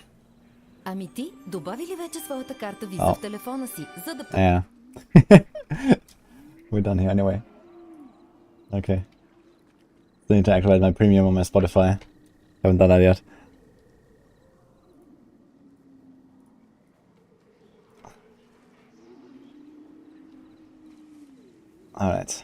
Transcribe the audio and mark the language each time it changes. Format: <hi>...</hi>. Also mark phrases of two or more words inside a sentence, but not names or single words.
<bg>Ами ти добави ли вече своята карта виза в телефона си, за да...</bg> <en>Yeah. We're done here anyway. Okay. Still need to activate my premium on my Spotify. Haven't done that yet. Alright.</en>